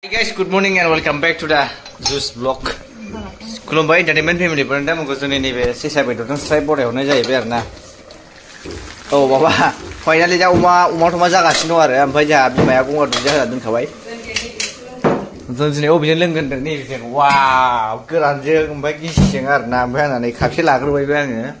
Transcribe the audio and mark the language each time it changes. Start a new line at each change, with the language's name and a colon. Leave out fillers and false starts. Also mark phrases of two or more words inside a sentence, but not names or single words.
English: Hey guys, good morning and welcome back to the Juice Vlog.
Bodo: खुलुमबाय
English: entertainment family
Bodo: फोरनो दामखौ जोंनि नैबे सेसा बेदरजों स्ट्राइप बरायहरनाय जाहैबाय आरोना। औ बाबा फाइनालि दा अमा थमा जागासिनो दं आरो ओमफ्राय जोंहा बिमाया गंगार दुन्दिया होना दोनखाबाय। जों दिनै अबेजों लोंगोन होनदों नैबेजों वाव गोरानजों ओमफ्राय गिसिजों आरोना ओमफ्राय आंना नै खापसे लाग्रोबायबो आङो।